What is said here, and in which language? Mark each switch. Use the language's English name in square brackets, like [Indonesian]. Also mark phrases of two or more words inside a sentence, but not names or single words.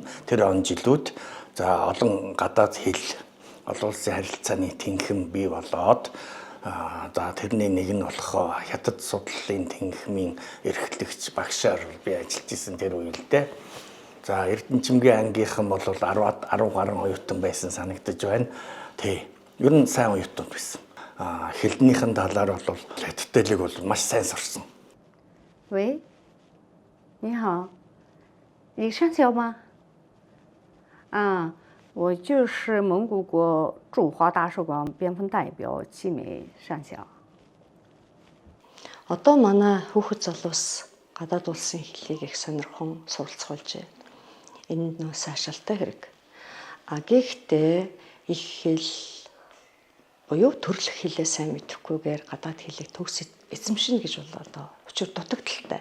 [Mongolian] Тэр он жилүүд за олон гадаад хэл олон улсын харилцааны тэнхим бий болоод за тэрний нэг нь болох хятад судлалын тэнхимийн эрхлэгч багшаар би ажиллаж исэн тэр үеэлдээ. За Эрдэнэчимгийн ангийнхан бол 10 гаруй оюутан байсан санагдаж байна. Тий. Ер нь сайн оюутан байсан. Хэлнийхэн талаар бол хятадтайлыг бол маш сайн сурсан. [Chinese] 喂，你好，你上校吗？啊，我就是蒙古国驻华大使馆边防代表季美上校。 [Mongolian] Одоо манай хүүхэд залуус гадаад улсын хэлийг их сонирхон суралцуулж байна. Энэ нь сайшаалтай хэрэг. Гэхдээ их хэл буюу төрөлх хэлээ сайн мэдэхгүйгээр гадаад хэлийг төгс эзэмшинэ гэж бол одоо учир дутагдaltaй.